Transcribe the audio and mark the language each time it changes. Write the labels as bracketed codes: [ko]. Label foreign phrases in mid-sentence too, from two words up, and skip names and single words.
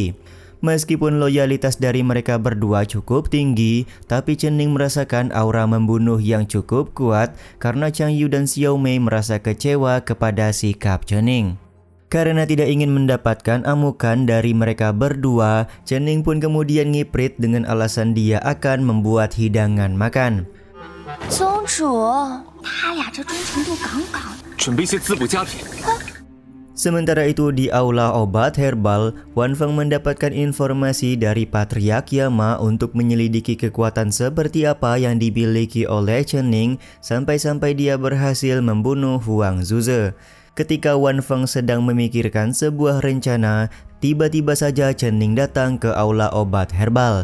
[id] Meskipun loyalitas dari mereka berdua cukup tinggi, tapi Chen Ning merasakan aura membunuh yang cukup kuat karena Chang Yu dan Xiao Mei merasa kecewa kepada sikap Chen Ning. Karena tidak ingin mendapatkan amukan dari mereka berdua, Chen Ning pun kemudian ngiprit dengan alasan dia akan membuat hidangan makan. [zh] 宗主，他俩这忠诚度杠杠的。准备些滋补佳品。 [id] Sementara itu di aula obat herbal, Wan Feng mendapatkan informasi dari Patriark Yama untuk menyelidiki kekuatan seperti apa yang dimiliki oleh Chen Ning sampai-sampai dia berhasil membunuh Huang Zuze. Ketika Wan Feng sedang memikirkan sebuah rencana, tiba-tiba saja Chen Ning datang ke aula obat herbal.